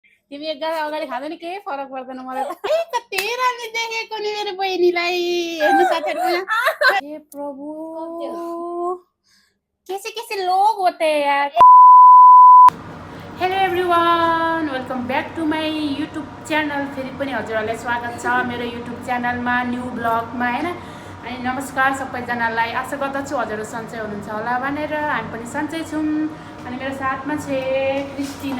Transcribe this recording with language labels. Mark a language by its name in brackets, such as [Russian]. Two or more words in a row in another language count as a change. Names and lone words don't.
[Nepali] तिमी एक गाडा अगाडि खाँदा नि केही फरक पर्दैन मलाई त कति राम्रो देखेको नि मेरो बहिनीलाई हेर्नु साथीहरु [Hindi] हे प्रभु कैसे लोग होते हैं यार [English] hello everyone welcome back to my YouTube channel [Nepali] फेरि पनि हजुरहरूलाई स्वागत छ मेरो युट्युब च्यानलमा न्यू ब्लगमा हैन अनि नमस्कार सबैजनालाई आशा गर्दछु हजुरहरू सन्चै हुनुहुन्छ होला भनेर हामी पनि सन्चै छौँ अनि मेरो साथमा छ क्रिस्टिना